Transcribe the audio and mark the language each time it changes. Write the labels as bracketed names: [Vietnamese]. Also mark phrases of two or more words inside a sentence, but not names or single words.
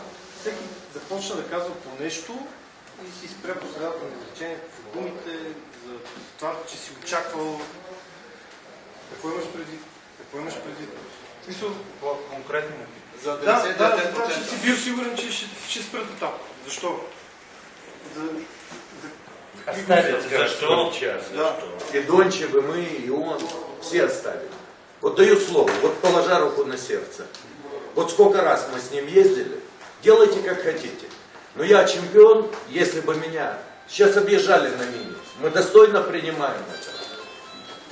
[Bulgarian] Всеки започна да казва по нещо и си спря по средата на изречението в думите за това, че си очаквал. Какво имаш предвид? Какво имаш предвид? В смисъл, Конкретно. За 99%. Че си бил сигурен, че ще спре до там. Защо? Защо? И Дончев, [Russian] и мы, и он, все оставили. Вот даю слово, вот положа руку на сердце. Вот сколько раз мы с ним ездили, делайте как хотите. Но я чемпион, если бы меня сейчас объезжали на мини, мы достойно принимаем это.